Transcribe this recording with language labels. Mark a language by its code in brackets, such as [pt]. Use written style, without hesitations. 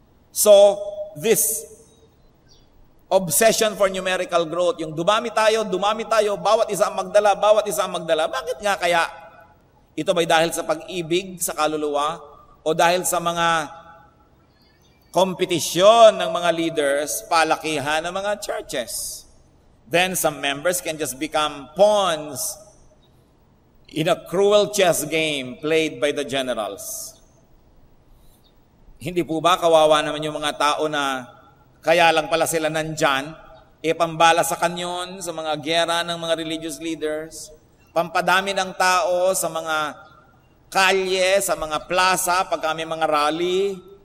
[tl] So, [en] this obsession for numerical growth, [tl] yung dumami tayo, bawat isa ang magdala, bakit nga kaya? Ito ba'y dahil sa pag-ibig sa kaluluwa o dahil sa mga kompetisyon ng mga leaders, palakihan ng mga churches? [en] Then some members can just become pawns in a cruel chess game played by the generals. [tl] Hindi po ba kawawa naman yung mga tao na kaya lang pala sila nandyan, pambala sa kanyon, sa mga giyera ng mga religious leaders, pampadami ng tao sa mga kalye, sa mga plaza, pag may mga rally.